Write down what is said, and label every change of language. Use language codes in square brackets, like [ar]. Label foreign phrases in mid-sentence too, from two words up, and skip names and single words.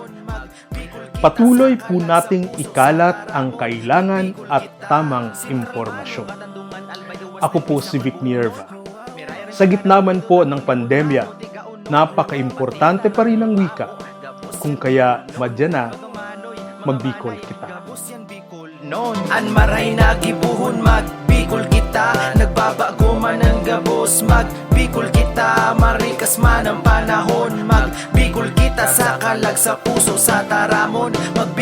[tl] Patuloy po nating ikalat ang kailangan at tamang impormasyon. Ako po si Vic Nierva. Sa gitna man po ng pandemya, napaka-importante pa rin ang wika. [bik] Kung kaya madyan na, Magbicol Kita. An maray na gibuhon Magbicol Kita, nagbabago Diyos. Magbikol kita, marikas man ang panahon. Magbikol kita sa kalag, sa puso, sa taramon.